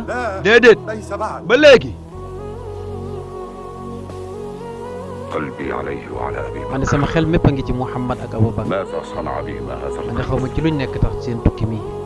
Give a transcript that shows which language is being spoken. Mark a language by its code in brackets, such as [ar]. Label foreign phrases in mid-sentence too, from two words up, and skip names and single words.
[ar] لا [wo] déedéet [ar] ليس بعد. [wo] ba léegi. [ar] قلبي عليه وعلى أبي [wo] man de sama xel mépp a ngi ci Muhammad ak Abubakar. [ar] ماذا صنع بهما هذا [wo] man de xaw ma ci luñ nekk tax seen tukki mi.